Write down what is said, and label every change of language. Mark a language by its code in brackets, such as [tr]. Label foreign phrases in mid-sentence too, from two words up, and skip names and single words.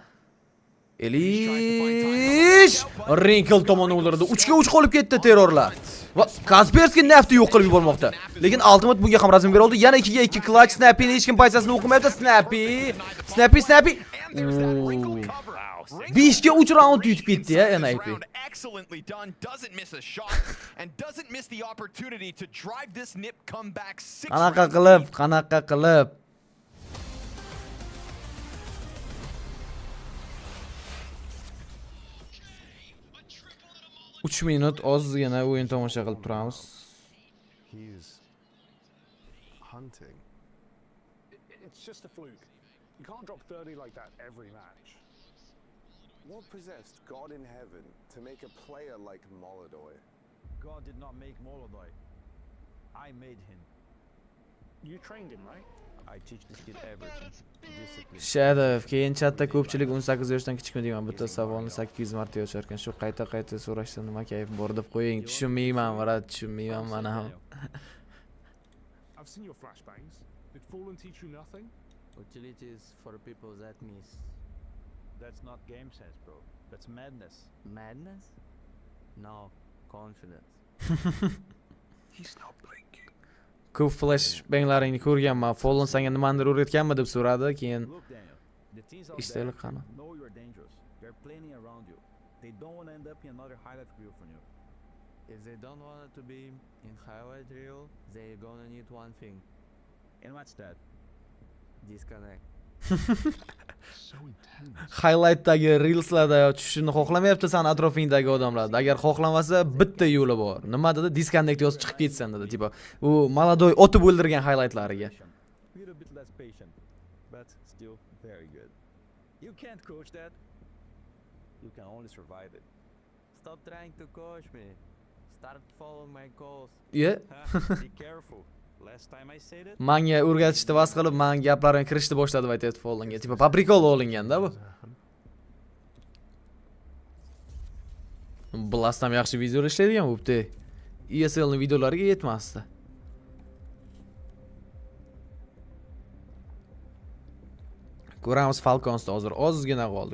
[uz] Elish Wrinkle tomoni o'ldirdi. 3 ga 3 qolib ketdi terrorlar. Va Kaspersky nafti yo'q qilib yubormoqda. Lekin Ultimate bunga ham razm bera oldi. Yana 2 ga 2 clutch Snappy hech kim pozitsiyasini o'qimayapti. Snappy 5 ga 3 raund yutib ketdi ya NIP. [en] Excellently done, doesn't miss a shot and doesn't miss the opportunity to drive this nip comeback 6 [uz] Qanaqa qilib. 3 minut ozgina o'yin tomosha qilib turamiz. [en] He's hunting. It's just a fluke. You can't drop 30 like that every match. What possessed God in heaven to make a player like Molodoy? God did not make Molodoy. I made him. You trained him, right? I teach this kid everything. Discipline. Shadow, [uz] keyin chatda ko'pchilik 18 yoshdan kichikmi deyman. Bitta savolni 800 marta yoshar ekan. Shu qayta so'rashsa nima kayf bor deb qo'ying. Tushunmayman, varat tushunmayman mana ham. [en] I've seen your flashbangs. Did Fallen teach you nothing? Utilities for people that miss. That's not game sense, bro. That's madness. Madness? No, confidence. He's not blinking. [uz] Ko'p flashbanglaringni ko'rganman. Fallen senga nimanidir o'rgatganmi deb so'radi, keyin ishlaylik qani. [en] Know you're dangerous. They're planning around you. They don't want to end up in another highlight reel from you. If they don't want to be in highlight reel, they're gonna need one thing. And what's that? Disconnect. [uz] Highlightdagi reelslarda tushishni xohlamayapti san atrofingdagi odamlar. Agar xohlamasa bitta yo'li bor. Nima dedi? Disconnect yozib chiqib ketsan dedi. Tipo, u Molodoy otib o'ldirgan highlightlariga. [en] Little bit less patient, but still very good. You can't coach that. You can only survive it. Stop trying to coach me. Start following my goals. Yeah. Be careful. Last time I said it. [uz] Menga o'rgatishni vas qilib, men gaplarimga kirishni boshladi deb aytayapti Fallenga. Tipo, paprikol olinganda bu. Blast ham yaxshi videolar ishlaydigan bo'pti. ESLning videolariga yetmasdi. Ko'ramiz Falconsda hozir ozgina qoldi.